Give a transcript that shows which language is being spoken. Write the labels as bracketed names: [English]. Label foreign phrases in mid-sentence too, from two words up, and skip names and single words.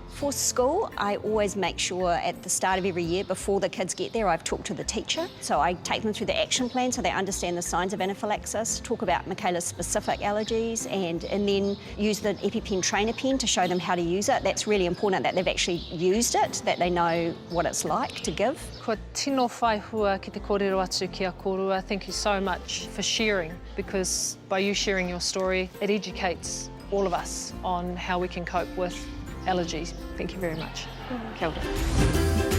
[English] For school, I always make sure at the start of every year, before the kids get there, I've talked to the teacher. So I take them through the action plan so they understand the signs of anaphylaxis, talk about Michaela's specific allergies, and then use the EpiPen trainer pen to show them how to use it. That's really important that they've actually used it, that they know what it's like to give. [Māori] Kua tino whai hua ki te kōrero atu ki a kōrua. [English] Thank you so much for sharing, because by you sharing your story, it educates all of us on how we can cope with allergies. Thank you very much. [Māori] Kia ora.